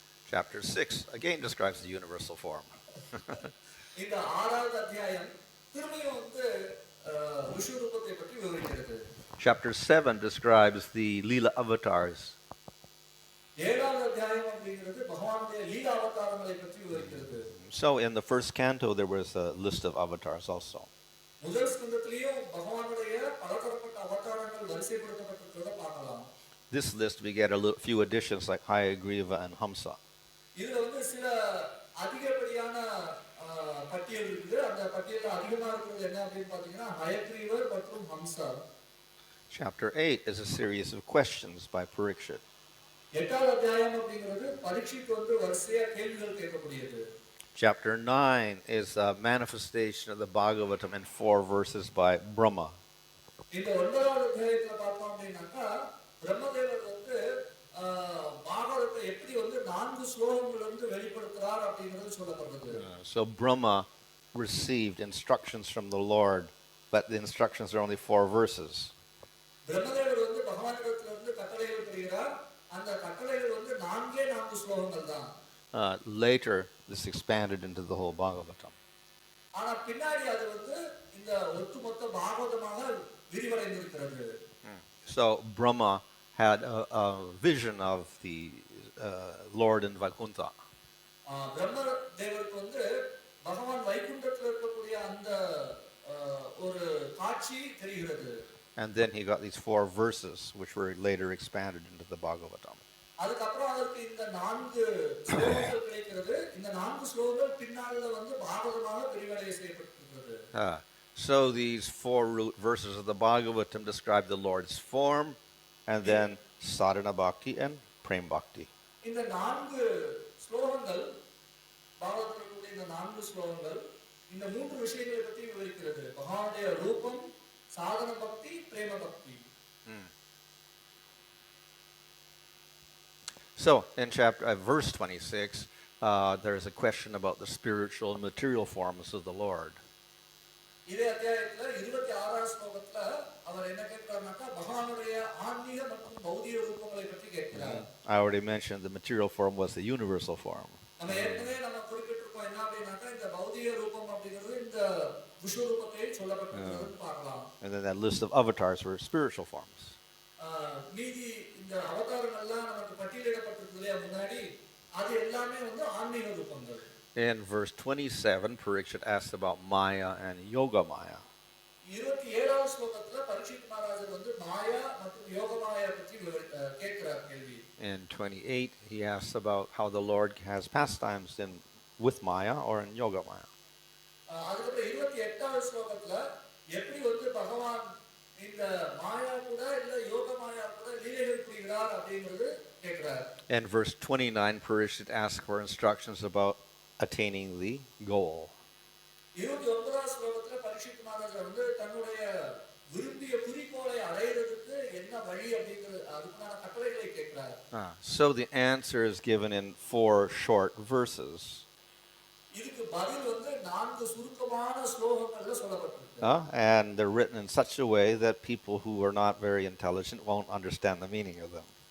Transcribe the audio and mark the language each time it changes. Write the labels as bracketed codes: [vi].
[en] Chapter 6 again describes the universal form. [ta] இந்த 6வது அத்தியாயம் திரும்பியும் வந்து விஸ்வரூபத்தை பற்றி விவரிக்கிறது. [en] Chapter 7 describes the Leela avatars. [ta] ஏழாவது அத்தியாயம் அப்படிங்கிறது பகவானுடைய லீலா அவதாரங்களை பற்றி விவரிக்கிறது. [en] So in the first canto, there was a list of avatars also. [ta] முதல் ஸ்கந்தத்திலேயும் பகவானுடைய பலதரப்பட்ட அவதாரங்கள் வரிசைப்படுத்தப்பட்டிருக்கிறத பார்க்கலாம். [en] This list we get few additions like Hayagriva and Hamsa. [ta] இதுல வந்து சில அதிகப்படியான பட்டியல் இருக்குது. அந்த பட்டியல்ல அதிகமா இருக்கிறது என்ன அப்படின்னு பாத்தீங்கன்னா ஹயக்ரீவர் மற்றும் Hamza. [en] Chapter 8 is a series of questions by Parikshit. [ta] எட்டாவது அத்தியாயம் அப்படிங்கிறது பரீட்சித் வந்து வரிசையா கேள்விகள் கேட்கக்கூடியது. [en] Chapter 9 is a manifestation of the Bhagavatam in 4 verses by Brahma. [ta] இந்த ஒன்பதாவது அத்தியாயத்துல பார்த்தோம் அப்படின்னாக்கா பிரம்மதேவர் வந்து பாகவதத்தை எப்படி வந்து 4 ஸ்லோகங்கள் வந்து வெளிப்படுத்துறார் அப்படிங்கிறது சொல்லப்படுது. [en] So Brahma received instructions from the Lord, but the instructions are only 4 verses. [ta] பிரம்மதேவர் வந்து பகவானிடத்துல இருந்து கட்டளைகள் பெறுகிறார். அந்த கட்டளைகள் வந்து 4 ஸ்லோகங்கள் தான். [en] Later this expanded into the whole Bhagavatam. [ta] ஆனா பின்னாடி அது வந்து இந்த ஒட்டுமொத்த பாகவதமாக விரிவடைந்திருக்கிறது. [en] So Brahma had a vision of the Lord in Vaikuntha. [ta] பிரம்மதேவருக்கு வந்து பகவான் வைகுண்டத்தில் இருக்கக்கூடிய அந்த ஒரு காட்சி தெரிகிறது. [en] And then he got these 4 verses which were later expanded into the Bhagavatam. [ta] அதுக்கப்புறம் அதற்கு இந்த 4 ஸ்லோகங்கள் கிடைக்கிறது. இந்த 4 ஸ்லோகங்கள் பின்னால வந்து பாகவதமாக விரிவடைய செய்யப்பட்டிருக்கிறது. [en] So these 4 root verses of the Bhagavatam describe the Lord's form, and then sadhana bhakti and prem bhakti. [ta] இந்த 4 ஸ்லோகங்கள் பாகவதத்தில் இருக்கக்கூடிய இந்த 4 ஸ்லோகங்கள் இந்த 3 விஷயங்களை பற்றி விவரிக்கிறது. பகவானுடைய ரூபம், சாதன பக்தி, பிரேம பக்தி. [en] So in verse 26, there is a question about the spiritual and material forms of the Lord. [ta] இதே அத்தியாயத்துல 26ஆம் ஸ்லோகத்துல அவர் என்ன கேட்கிறார்னாக்கா பகவானுடைய ஆன்மீக மற்றும் பௌதிக ரூபங்களை பற்றி கேட்கிறார். [en] I already mentioned the material form was the universal form. [ta] நம்ம ஏற்கனவே குறிப்பிட்டிருக்கோம் என்ன அப்படின்னாக்கா இந்த பௌதிக ரூபம் அப்படிங்கிறது இந்த விஸ்வரூபத்தை சொல்லப்பட்டிருக்கிறதுன்னு பார்க்கலாம். [en] And then that list of avatars were spiritual forms. [ta] மீதி இந்த அவதாரங்கள்லாம் நமக்கு பட்டியலிடப்பட்டிருக்கு இல்லையா முன்னாடி, அது எல்லாமே வந்து ஆன்மீக ரூபங்கள். [en] In verse 27, Parikshit asked about Maya and Yoga Maya. [ta] 27ஆம் ஸ்லோகத்துல பரீட்சித் மகாராஜர் வந்து மாயா மற்றும் யோக மாயா பற்றி கேட்கிறார் கேள்வி. [en] In 28, he asks about how the Lord has pastimes with Maya or in Yoga Maya. [ta] அதுக்கப்புறம் 28ஆம் ஸ்லோகத்துல எப்படி வந்து பகவான் இந்த மாயா கூட இல்ல யோக மாயா கூட லீலைகள் புரிகிறார் அப்படிங்கிறது கேட்கிறார். [en] In verse 29, Parikshit asks for instructions about attaining the goal. [ta] 29ஆம் ஸ்லோகத்துல பரீட்சித் மகாராஜர் வந்து தன்னுடைய விரும்பிய குறிக்கோளை அடையிறதுக்கு என்ன வழி அப்படிங்கிறது அதுக்கான கட்டளைகளை கேட்கிறார். [en] So the answer is given in 4 short verses. [ta] இதுக்கு பதில் வந்து 4 சுருக்கமான ஸ்லோகங்கள்ல சொல்லப்பட்டிருக்கு. [en] And they're written in such a way that people who are not very intelligent won't understand the meaning of them.